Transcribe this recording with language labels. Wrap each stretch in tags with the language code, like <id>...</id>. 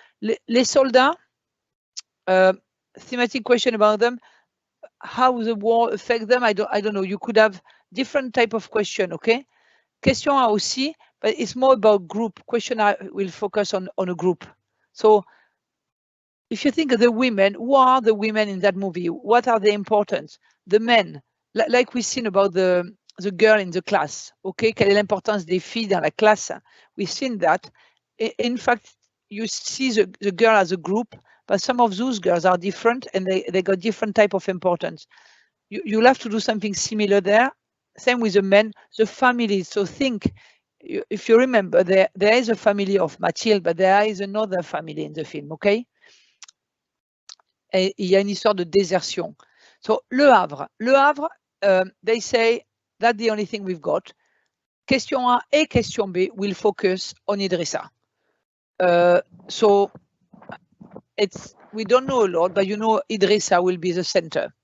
<fr>Les soldats,</fr> <en>thematic question about them, how the war affect them, I don't know. You could have different type of question, okay? Question A aussi, but it's more about group. Question A will focus on a group. So if you think of the women, who are the women in that movie? What are the importance? The men, like we've seen about the girl in the class, okay?</en> <fr>Quelle est l'importance des filles dans la classe?</fr> <en>We've seen that. In fact, you see the girl as a group, but some of those girls are different and they got different type of importance. You'll have to do something similar there. Same with the men, the families. So think, if you remember, there is a family of Mathilde, but there is another family in the film, okay?</en> <fr>Et il y a une histoire de désertion.</fr> <en>So, Le Havre, they say that's the only thing we've got. Question A et question B will focus on Idrissa. So we don't know a lot, but you know Idrissa will be the center.</en>